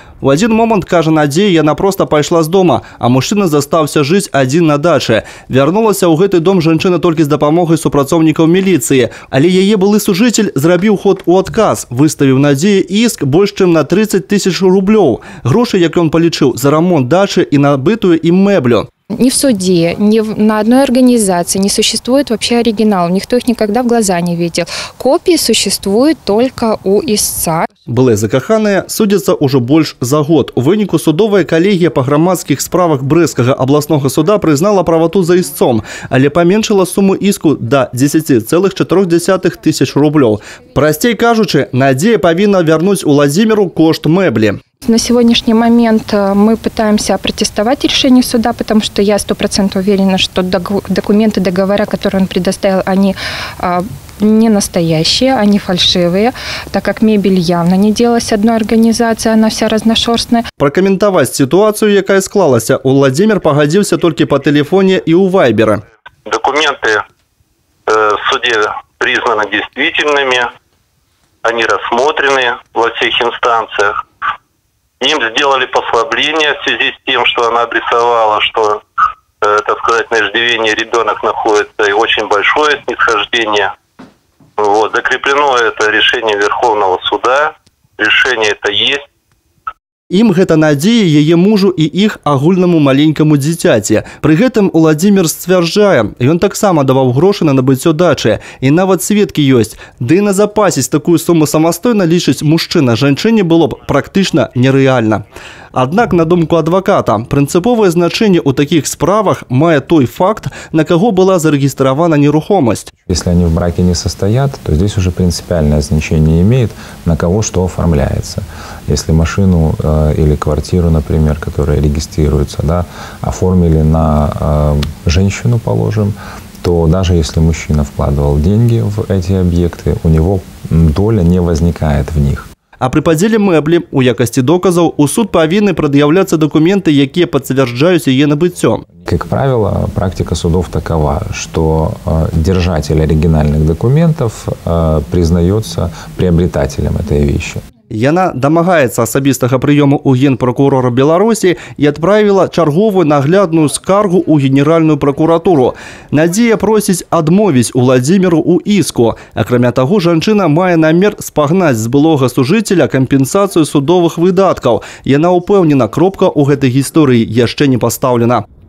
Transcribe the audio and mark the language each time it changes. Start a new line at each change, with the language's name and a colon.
Belarusian: В один момент, кажа Надзея, яна просто пайшла з дома, а мужчына застаўся жыць адзін на даче. Вярнулася ў гэты дом жанчына толькі з дапамогай супрацоўнікаў міліцыі, але яе былы сужыцель зрабіў ход у адказ, выставіў Надзеі іск больш чым на 30 тысяч рублёў. Грошы, як ён палічыў, за рамонт дачы і набытую ім мэблю.
Russian: Ни в суде, ни на одной организации не существует вообще оригиналов. Никто их никогда в глаза не видел. Копии существуют только у истца.
Belarusian: Былыя закаханыя судзяцца ўжо больш за год. У выніку судовая калегія па грамадскіх справах Брэсцкага абласнога суда прызнала правату за істцом, але паменшыла суму іску да 10,4 тысяч рублёў. Прасцей кажучы, Надзея павінна вярнуць Владимиру кошт мэблі.
Russian: На сегодняшний момент мы пытаемся протестовать решение суда, потому что я 100% уверена, что документы договора, которые он предоставил, они не настоящие, они фальшивые, так как мебель явно не делалась одной организацией, она вся разношерстная. Прокомментовать ситуацию,
Belarusian: якая склалася,
Russian: Владимир погодился только по телефоне и у Вайбера. Документы в суде признаны действительными, они рассмотрены во всех инстанциях. Им сделали послабление в связи с тем, что она обрисовала, что, так сказать, на иждивении ребенок находится, и очень большое снисхождение. Вот. Закреплено это решение Верховного суда. Решение это есть.
Belarusian: Ім гэта Надзея, яе мужу і іх агульнаму маленькаму дзіцяці. Пры гэтым Владимир сцвярджае, ён таксама даваў грошы на набыццё дачы. І нават сведкі ёсць. Ды і назапасіць такую суму самастойна, лічыць мужчына, жанчыне было б практычна нерэальна. Аднак, на думку адваката, прынцыповае значэнне ў такіх справах мае той факт, на каго была зарэгістравана нерухомасць.
Russian: Если они в браке не состоят, то здесь уже принципиальное значение имеет, на кого что оформляется. Если машину или квартиру, например, которая регистрируется, да, оформили на женщину, положим, то даже если мужчина вкладывал деньги в эти объекты, у него доля не возникает в них.
Belarusian: А при падзеле мэблі у якасці доказаў у суд павінны прад'яўляцца документы, якія пацвярджаюць яе набыццё.
Russian: Как правило, практика судов такова, что держатель оригинальных документов признается приобретателем этой вещи.
Belarusian: Яна дамагаецца асабістага прыёму ў генпракурора Беларусі і адправіла чарговую наглядную скаргу ў Генеральную пракуратуру. Надзея просіць адмовіць Владимиру ў іску. Акрамя таго, жанчына мае намер спагнаць з былога сужыцеля кампенсацыю судовых выдаткаў. Яна ўпэўнена, кропка ў гэтай гісторыі яшчэ не пастаўлена.